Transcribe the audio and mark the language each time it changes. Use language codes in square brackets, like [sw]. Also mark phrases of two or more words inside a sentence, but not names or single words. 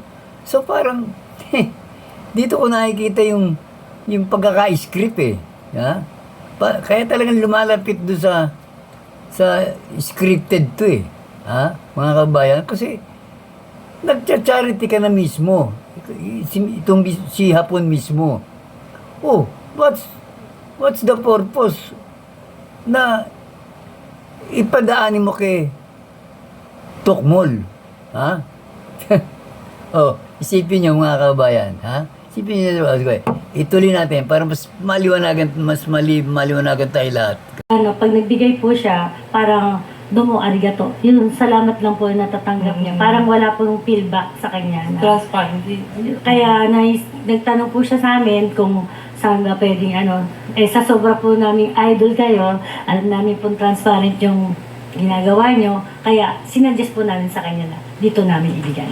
[tl] So parang, dito ko nakikita yung pagkaka-script eh. Ha? Kaya talagang lumalapit doon sa scripted to eh. Ha? Mga kabayan. Kasi, nagcha-charity ka na mismo. Itong si Hapon mismo. Oh, [en] what's the purpose [tl] na ipadaanin mo kay Tokmol? Ha? Isipin niyo mga kabayan, ha? Isipin niyo, ituloy natin para mas maliwanagan tayo lahat. Pag nagbigay po siya, parang [ja] どうもありがとう. [tl] Yun, salamat lang po yung natatanggap niya. Parang wala pong feedback sa kanya. Transparency. Kaya nagtanong po siya sa amin kung saan ba pwedeng sa sobra po namin idol kayo, alam namin pong transparent yung ginagawa nyo. Kaya sinuggest po namin sa kanya na dito namin ibigay.